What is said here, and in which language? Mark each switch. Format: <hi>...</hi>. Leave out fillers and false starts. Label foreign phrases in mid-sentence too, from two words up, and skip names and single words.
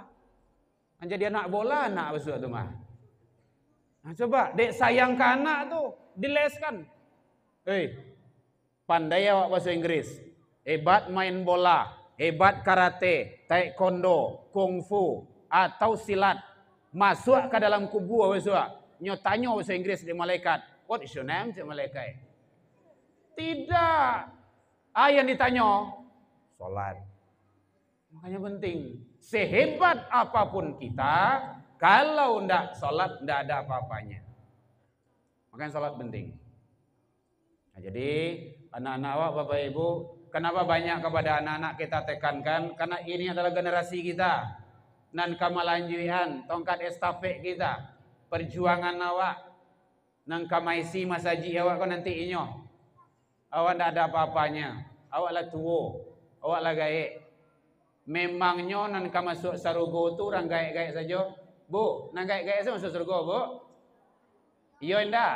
<id>Jadi anak bola anak besok tuh mah. Nah, coba dek sayang ke anak tuh, dileskan. Pandai awak bahasa Inggris. Hebat main bola, hebat karate, taekwondo, kungfu, atau silat. Masuk ke dalam kubur besok. Tanya bahasa Inggris di malaikat.</id> <en>What is your name?</en> <id>Malaikat. Tidak. Yang ditanya salat. Makanya penting. Sehebat apapun kita, kalau tidak salat tidak ada apa-apanya. Makanya salat penting. Nah, jadi anak-anak awak Bapak Ibu, kenapa banyak kepada anak-anak kita tekankan? Karena ini adalah generasi kita.</id> <min>Nan kamalanjuian tongkat estafet kita, perjuangan awak nang kamaisi masaji awak kan nanti inyo awak ndak ada apa-apanya, awak lah tua, awak lah gaek. Memangnya nan kamasuk sarugo tu orang gaek-gaek saja bu, nang gaek-gaek saja masuk surga bu, Iya indak?</min>